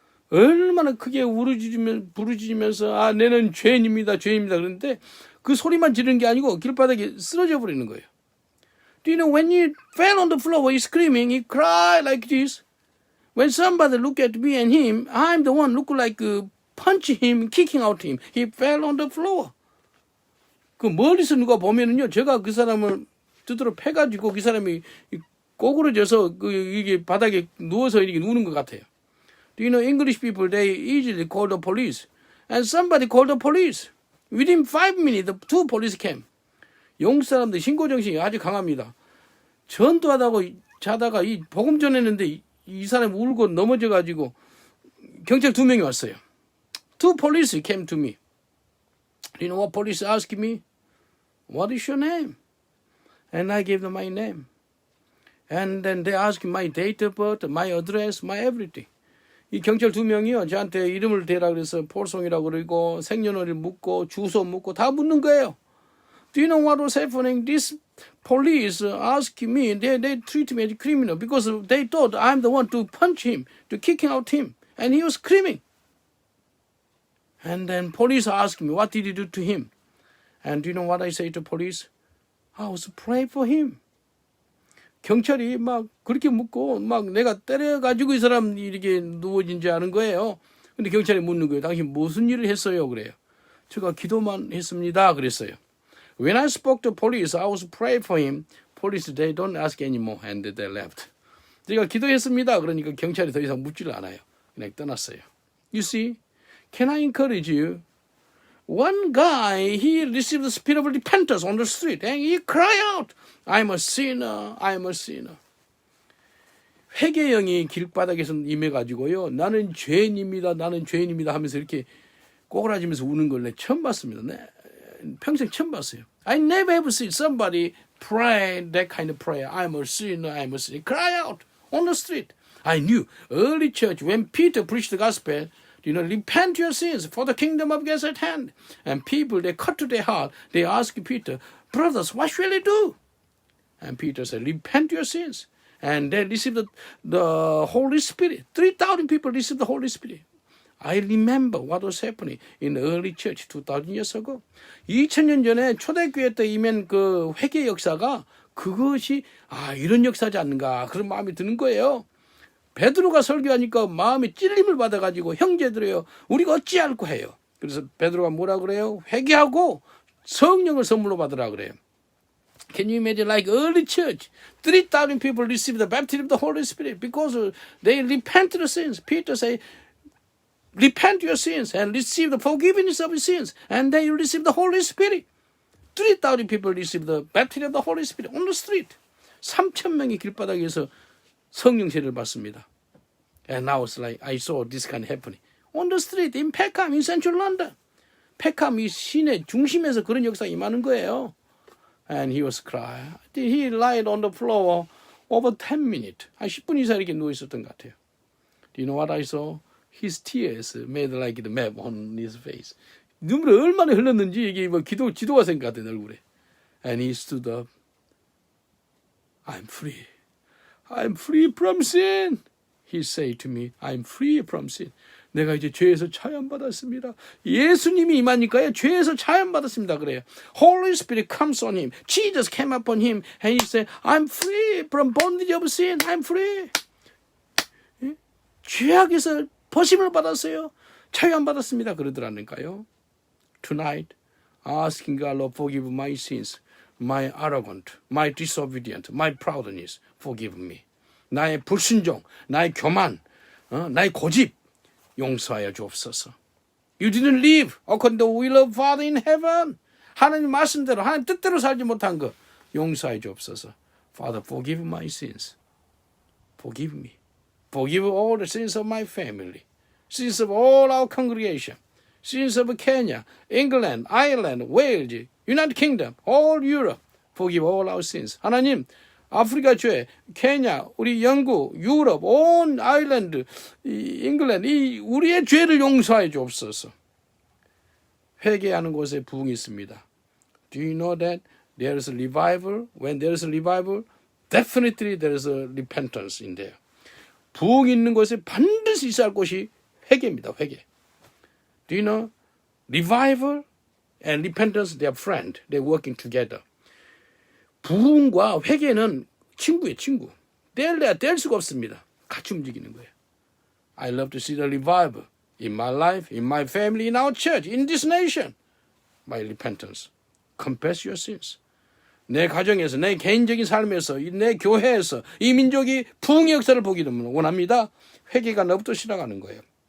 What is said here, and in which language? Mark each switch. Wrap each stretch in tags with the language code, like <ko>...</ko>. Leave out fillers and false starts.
<ko>얼마나 크게 부르짖으면서 아, 내는 죄인입니다. 죄인입니다. 그런데 그 소리만 지르는 게 아니고 길바닥에 쓰러져 버리는 거예요.</ko> <en>Do you know when he fell on the floor, he's screaming, he cried like this. When somebody look at me and him, I'm the one look like punch him, kicking out him. He fell on the floor.</en> <ko>그 멀리서 누가 보면은요, 제가 그 사람을 두드러 패가지고 그 사람이 꼬꾸라져서 이게 바닥에 누워서 이렇게 누는 것 같아요.</ko> <en>Do you know English people, they easily call the police. And somebody called the police. Within 5 minutes, the 2 police came.</en> <ko>영국 사람들 신고정신이 아주 강합니다. 전도하다고 자다가 이 복음 전했는데 이 사람이 울고 넘어져가지고 경찰 2명이 왔어요.</ko> <en>2 police came to me. You know what police asked me? What is your name? And I gave them my name. And then they asked my date of birth, my address, my everything.</en> <ko>이 경찰 2명이요. 저한테 이름을 대라 그래서 폴송이라고 그러고 생년월일 묻고 주소 묻고 다 묻는 거예요.</ko> <en>Do you know what was happening? This police asked me, they treat me as a criminal because they thought I'm the one to punch him, to kick out him. And he was screaming. And then police asked me, what did you do to him? And do you know what I say to police? I was praying for him.</en> <ko>경찰이 막 그렇게 묻고 막 내가 때려가지고 이 사람 이렇게 누워진지 아는 거예요. 근데 경찰이 묻는 거예요. 당신 무슨 일을 했어요? 그래요. 제가 기도만 했습니다. 그랬어요.</ko> <en>When I spoke to police, I was praying for him. Police, they don't ask anymore. And they left.</en> <ko>제가 기도했습니다. 그러니까 경찰이 더 이상 묻지를 않아요. 그냥 떠났어요.</ko> <en>You see, can I encourage you? One guy, he received the spirit of repentance on the street. And he cried out, I'm a sinner. I'm a sinner.</en> <ko>회개형이 길바닥에서 임해가지고요. 나는 죄인입니다. 나는 죄인입니다 하면서 이렇게 꼬그라지면서 우는 걸 내가 처음 봤습니다. 네, 평생 처음 봤어요.</ko> <en>I never ever seen somebody pray that kind of prayer. I'm a sinner. I'm a sinner. Cry out on the street. I knew early church when Peter preached the gospel, you know, repent your sins for the kingdom of God is at hand. And people, they cut to their heart. They ask Peter, brothers, what shall I do? And Peter said, repent your sins. And they received the Holy Spirit. 3,000 people received the Holy Spirit. I remember what was happening in the early church 2,000 years ago.</en> <ko>2000년 전에 초대교회 때 임한 그 회개 역사가 그것이 이런 역사지 않는가 그런 마음이 드는 거예요. 베드로가 설교하니까 마음에 찔림을 받아가지고 형제들이요 우리가 어찌할꼬 해요. 그래서 베드로가 뭐라 그래요? 회개하고 성령을 선물로 받으라 그래요.</ko> <en>Can you imagine like early church? 3,000 people received the baptism of the Holy Spirit because they repented of sins. Peter said, repent your sins and receive the forgiveness of your sins. And then you receive the Holy Spirit. 3,000 people receive the baptism of the Holy Spirit on the street.</en> <ko>3,000명이 길바닥에서 성령 세례를 받습니다.</ko> <en>And now it's like I saw this kind of happening. On the street in Peckham, in central London.</en> <ko>Peckham 이 시내 중심에서 그런 역사가 임하는 거예요.</ko> <en>And he was crying. He lied on the floor over 10 minutes.</en> <ko>한 10분 이상 이렇게 누워 있었던 것 같아요.</ko> <en>Do you know what I saw? His tears made like the map on his face.</en> <ko>눈물이 얼마나 흘렀는지 이게 뭐 지도가 생각된 얼굴에.</ko> <en>And he stood up. I'm free. I'm free from sin. He said to me, I'm free from sin.</en> <ko>내가 이제 죄에서 차연받았습니다. 예수님이 임하니까요. 죄에서 차연받았습니다. 그래요.</ko> <en>Holy Spirit comes on him. Jesus came upon him and he said, I'm free from bondage of sin. I'm free.</en> <ko>죄악에서 벗임을 받았어요. 차연받았습니다. 그러더라니까요.</ko> <en>Tonight, asking God, Lord, forgive my sins, my arrogant, my disobedient, my proudness, forgive me.</en> <ko>나의 불순종, 나의 교만, 나의 고집, 용서하여 주옵소서.</ko> <en>You didn't live according to the will of Father in heaven.</en> <ko>하나님 말씀대로, 하나님 뜻대로 살지 못한 거 용서하여 주옵소서.</ko> <en>Father, forgive my sins. Forgive me. Forgive all the sins of my family. Sins of all our congregation. Sins of Kenya, England, Ireland, Wales, United Kingdom, all Europe. Forgive all our sins.</en> <ko>하나님, 아프리카 죄, 케냐, 우리 영국, 유럽, 온 아일랜드, 잉글랜드, 이 우리의 죄를 용서해 주옵소서. 회개하는 곳에 부흥이 있습니다.</ko> <en>Do you know that there is a revival? When there is a revival, definitely there is a repentance in there.</en> <ko>부흥이 있는 곳에 반드시 있어야 할 곳이 회개입니다.</ko> <en>회개. Do you know? Revival and repentance, they are friends. They are working together.</en> <ko>부흥과 회개는 친구예요, 친구. 뗄 수가 없습니다. 같이 움직이는 거예요.</ko> <en>I love to see the revival in my life, in my family, in our church, in this nation. My repentance. Confess your sins.</en> <ko>내 가정에서, 내 개인적인 삶에서, 내 교회에서 이 민족이 부흥의 역사를 보기를 원합니다. 회개가 너부터 시작하는 거예요.</ko>